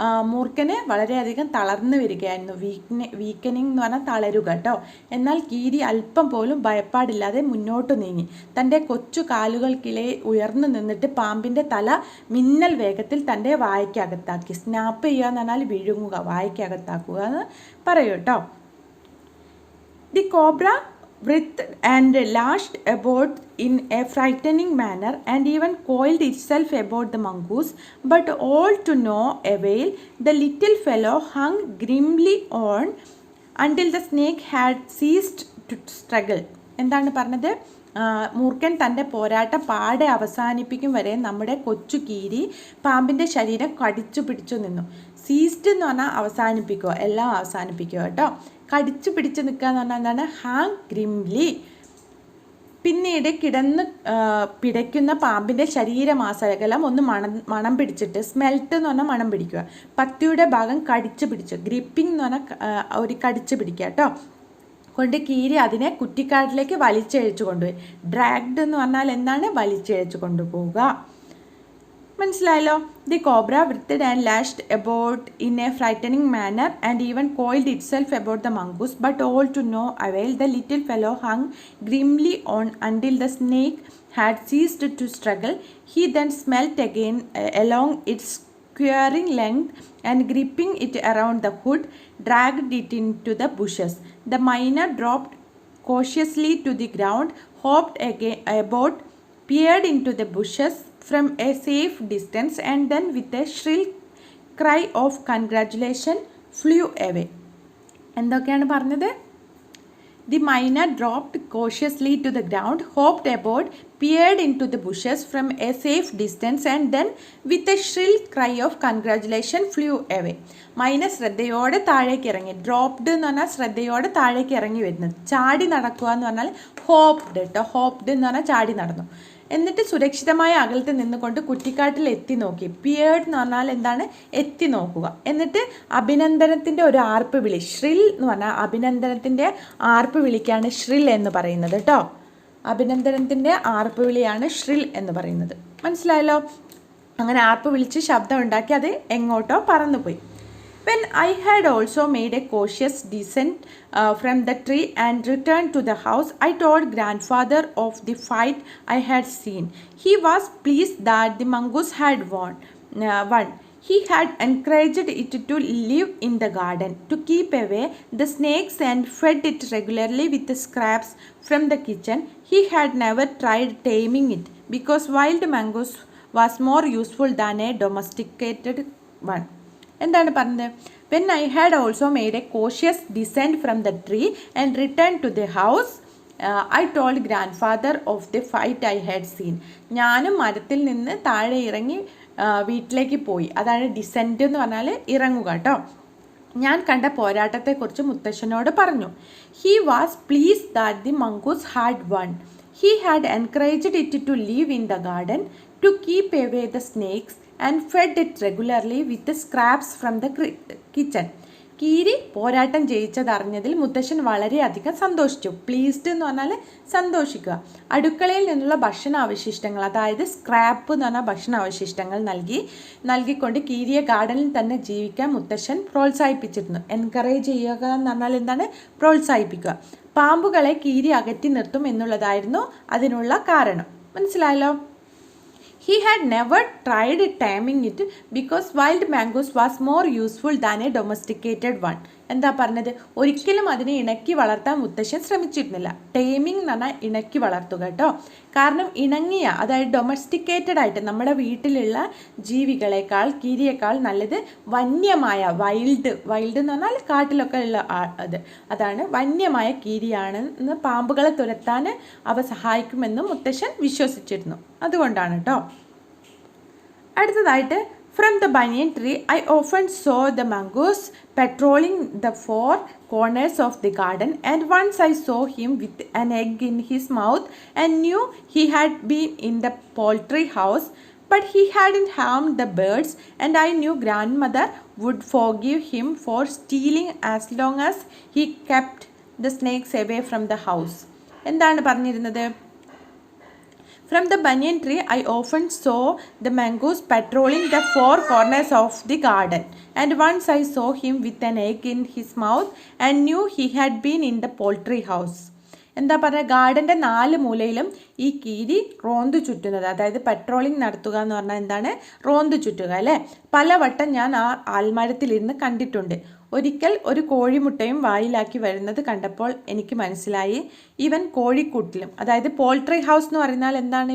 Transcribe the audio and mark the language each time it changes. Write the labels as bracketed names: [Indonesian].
[Malayalam] മൂർഖന് വളരെയധികം തളർന്നു വരികയായിരുന്നു. വീക്കനിങ് എന്ന് പറഞ്ഞാൽ തളരുക കേട്ടോ. എന്നാൽ കീരി അല്പം പോലും ഭയപ്പാടില്ലാതെ മുന്നോട്ട് നീങ്ങി. തൻ്റെ കൊച്ചു കാലുകൾക്കിലെ ഉയർന്നു നിന്നിട്ട് പാമ്പിൻ്റെ തല മിന്നൽ വേഗത്തിൽ തൻ്റെ വായ്ക്കകത്താക്കി. സ്നാപ്പ് ചെയ്യുക എന്ന് പറഞ്ഞാൽ വിഴുങ്ങുക, വായ്ക്കകത്താക്കുക എന്ന് പറയൂ കേട്ടോ. [English] The cobra writhed and lashed about in a frightening manner and even coiled itself about the mongoose, but all to no avail. The little fellow hung grimly on until the snake had ceased to struggle. [Malayalam] എന്താണ് പറഞ്ഞത്? മൂർഖൻ തൻ്റെ പോരാട്ടം പാടെ അവസാനിപ്പിക്കും വരെ നമ്മുടെ കൊച്ചു കീരി പാമ്പിൻ്റെ ശരീരം കടിച്ചു പിടിച്ചു നിന്നു. സീസ്ഡ് എന്ന് പറഞ്ഞാൽ അവസാനിപ്പിക്കുക, എല്ലാം അവസാനിപ്പിക്കുക കേട്ടോ. കടിച്ചു പിടിച്ച് നിൽക്കുക എന്ന് പറഞ്ഞാൽ എന്താണ്? Hang grimly. പിന്നീട് കിടന്ന് പിടയ്ക്കുന്ന പാമ്പിൻ്റെ ശരീരമാസകലം ഒന്ന് മണം പിടിച്ചിട്ട്, സ്മെൽറ്റ് എന്ന് പറഞ്ഞാൽ മണം പിടിക്കുക, പത്തിയുടെ ഭാഗം കടിച്ചു പിടിച്ചു, ഗ്രിപ്പിംഗ് എന്ന് പറഞ്ഞാൽ ഒരു കടിച്ചു പിടിക്കുക കേട്ടോ, കൊണ്ട് കീരി അതിനെ കുറ്റിക്കാട്ടിലേക്ക് വലിച്ചഴിച്ചു കൊണ്ടുപോയി. ഡ്രാഗ്ഡ് എന്ന് പറഞ്ഞാൽ എന്താണ്? വലിച്ചഴിച്ചു കൊണ്ടുപോവുക. മനസ്സിലായല്ലോ? [English] The cobra writhed and lashed about in a frightening manner and even coiled itself about the mongoose, but all to no avail. The little fellow hung grimly on until the snake had ceased to struggle. He then smelt again along its squaring length and gripping it around the hood, dragged it into the bushes. The miner dropped cautiously to the ground, hopped about, peered into the bushes from a safe distance, and then with a shrill cry of congratulation flew away. [Malayalam] എന്തൊക്കെയാണ് പറഞ്ഞത്? [English] The miner dropped cautiously to the ground, hopped about, peered into the bushes from a safe distance, and then with a shrill cry of congratulation flew away. [Malayalam] Minor ശ്രദ്ധയോടെ താഴേക്ക് ഇറങ്ങി. Dropped എന്ന് പറഞ്ഞാൽ ശ്രദ്ധയോടെ താഴേക്ക് ഇറങ്ങി വരുന്നത്. ചാടി നടക്കുക എന്ന് പറഞ്ഞാൽ ഹോപ്ഡ് കേട്ടോ. ഹോപ്ഡ് എന്ന് പറഞ്ഞാൽ ചാടി നടന്നു. എന്നിട്ട് സുരക്ഷിതമായ അകലത്ത് നിന്നുകൊണ്ട് കുറ്റിക്കാട്ടിൽ എത്തി നോക്കി. പിയേർഡ് എന്ന് പറഞ്ഞാൽ എന്താണ്? എത്തി നോക്കുക. എന്നിട്ട് അഭിനന്ദനത്തിൻ്റെ ഒരു ആർപ്പ് വിളി, ഷ്രിൽ എന്ന് പറഞ്ഞാൽ അഭിനന്ദനത്തിൻ്റെ ആർപ്പ് വിളിക്കാണ് ഷ്രിൽ എന്ന് പറയുന്നത് കേട്ടോ. അഭിനന്ദനത്തിൻ്റെ ആർപ്പ് വിളിയാണ് ഷ്രിൽ എന്ന് പറയുന്നത്. മനസ്സിലായല്ലോ? അങ്ങനെ ആർപ്പ് വിളിച്ച് ശബ്ദം ഉണ്ടാക്കി അത് എങ്ങോട്ടോ പറന്നുപോയി. [English] When I had also made a cautious descent from the tree and returned to the house, I told grandfather of the fight I had seen. He was pleased that the mongoose had won. He had encouraged it to live in the garden, to keep away the snakes, and fed it regularly with the scraps from the kitchen. He had never tried taming it because wild mongoose was more useful than a domesticated one. [Malayalam] എന്താണ് പറഞ്ഞത്? [English] When I had also made a cautious descent from the tree and returned to the house, I told grandfather of the fight I had seen. [Malayalam] ഞാനും മരത്തിൽ നിന്ന് താഴെ ഇറങ്ങി വീട്ടിലേക്ക് പോയി. അതാണ് ഡിസെൻറ്റ് എന്ന് പറഞ്ഞാൽ ഇറങ്ങുക കേട്ടോ. ഞാൻ കണ്ട പോരാട്ടത്തെക്കുറിച്ച് മുത്തശ്ശനോട് പറഞ്ഞു. [English] He was pleased that the mongoose had won. He had encouraged it to live in the garden, to keep away the snakes, and fed it regularly with the scraps from the kitchen. [Malayalam] കീരി പോരാട്ടം ജയിച്ചതറിഞ്ഞതിൽ മുത്തശ്ശൻ വളരെയധികം സന്തോഷിച്ചു. Pleased എന്ന് പറഞ്ഞാൽ സന്തോഷിക്കുക. അടുക്കളയിൽ നിന്നുള്ള ഭക്ഷണാവശിഷ്ടങ്ങൾ, അതായത് സ്ക്രാപ്പ് എന്ന് പറഞ്ഞാൽ ഭക്ഷണാവശിഷ്ടങ്ങൾ നൽകിക്കൊണ്ട് കീരിയെ ഗാർഡനിൽ തന്നെ ജീവിക്കാൻ മുത്തശ്ശൻ പ്രോത്സാഹിപ്പിച്ചിരുന്നു. എൻകറേജ് ചെയ്യുക എന്ന് പറഞ്ഞാൽ എന്താണ്? പ്രോത്സാഹിപ്പിക്കുക. പാമ്പുകളെ കീരി അകറ്റി നിർത്തും എന്നുള്ളതായിരുന്നു അതിനുള്ള കാരണം. മനസ്സിലായല്ലോ? [English] He had never tried taming it because wild mongoose was more useful than a domesticated one. [Malayalam] എന്താ പറഞ്ഞത്? ഒരിക്കലും അതിനെ ഇണക്കി വളർത്താൻ മുത്തശ്ശൻ ശ്രമിച്ചിരുന്നില്ല. ടേമിംഗ് എന്ന് പറഞ്ഞാൽ ഇണക്കി വളർത്തുക കേട്ടോ. കാരണം ഇണങ്ങിയ, അതായത് ഡൊമസ്റ്റിക്കേറ്റഡ് ആയിട്ട് നമ്മുടെ വീട്ടിലുള്ള ജീവികളെക്കാൾ, കീരിയേക്കാൾ നല്ലത് വന്യമായ വൈൽഡ് എന്ന് പറഞ്ഞാൽ കാട്ടിലൊക്കെ ഉള്ള അതാണ് വന്യമായ കീരിയാണെന്ന്, പാമ്പുകളെ തുരത്താൻ അവ സഹായിക്കുമെന്നും മുത്തശ്ശൻ വിശ്വസിച്ചിരുന്നു. അതുകൊണ്ടാണ് കേട്ടോ. അടുത്തതായിട്ട്, [English] from the banyan tree I often saw the mongoose patrolling the four corners of the garden, and once I saw him with an egg in his mouth and knew he had been in the poultry house, but he hadn't harmed the birds, and I knew grandmother would forgive him for stealing as long as he kept the snakes away from the house. [Malayalam] എന്താണ് പറഞ്ഞിരുന്നത്? [English] From the banyan tree, I often saw the mongoose patrolling the four corners of the garden, and once I saw him with an egg in his mouth and knew he had been in the poultry house. [Malayalam] എന്താ പറയുക? ഗാർഡൻ്റെ 4 മൂലയിലും ഈ കീരി റോന്തു ചുറ്റുന്നത്, അതായത് patrolling നടത്തുക എന്ന് പറഞ്ഞാൽ എന്താണ്? റോന്തു ചുറ്റുക അല്ലേ. പലവട്ടം ഞാൻ ആ ആൽമരത്തിലിരുന്ന് കണ്ടിട്ടുണ്ട്. ഒരിക്കൽ ഒരു കോഴിമുട്ടയും വായിലാക്കി വരുന്നത് കണ്ടപ്പോൾ എനിക്ക് മനസ്സിലായി ഇവൻ കോഴിക്കൂട്ടിലും, അതായത് പോൾട്രി ഹൗസ് എന്ന് പറഞ്ഞാൽ എന്താണ്?